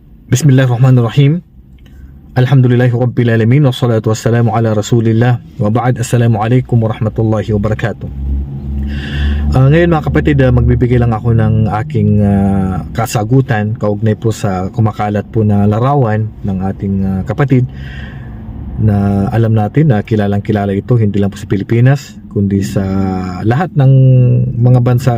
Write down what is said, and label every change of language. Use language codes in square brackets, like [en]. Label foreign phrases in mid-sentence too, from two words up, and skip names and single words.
[ar] بسم الله الرحمن الرحيم. الحمد لله رب العالمين. والصلاة والسلام على رسول الله. وبعد. السلام عليكم ورحمة الله وبركاته. [tl] Ngayon mga kapatid, magbibigay lang ako ng aking kasagutan kaugnay po sa kumakalat po na larawan ng ating kapatid na alam natin na kilalang kilala ito hindi lang po sa Pilipinas kundi sa lahat ng mga bansa.